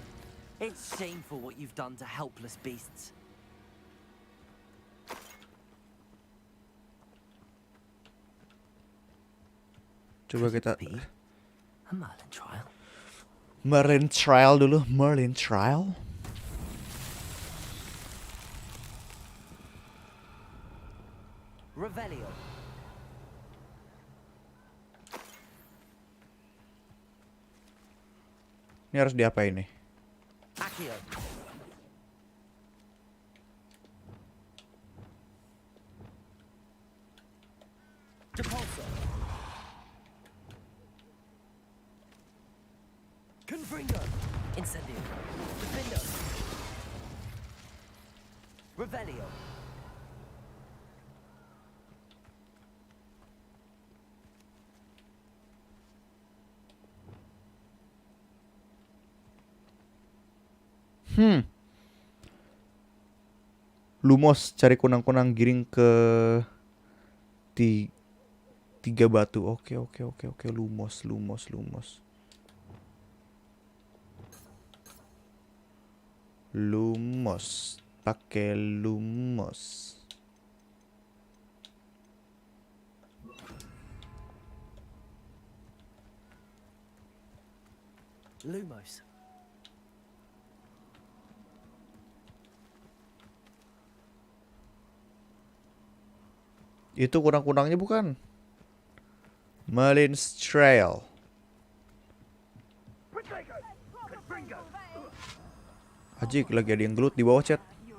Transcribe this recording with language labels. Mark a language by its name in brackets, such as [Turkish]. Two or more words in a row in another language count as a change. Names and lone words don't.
[English] It's shameful what you've done to helpless beasts. [Indonesian] Coba kita [English] A Merlin trial. [Indonesian] Merlin trial dulu, Merlin trial. Revelio. Ini harus diapain nih? Accio. Depulso. Confringo. Incendio. Defendo. Revelio. Lumos, cari kunang-kunang giring ke tiga batu. Oke. Lumos. Lumos, pakai lumos. Lumos. Itu kunang-kunangnya bukan? [English] Merlin's Trail. [Indonesian] Ajik, lagi ada yang gelut di bawah chat.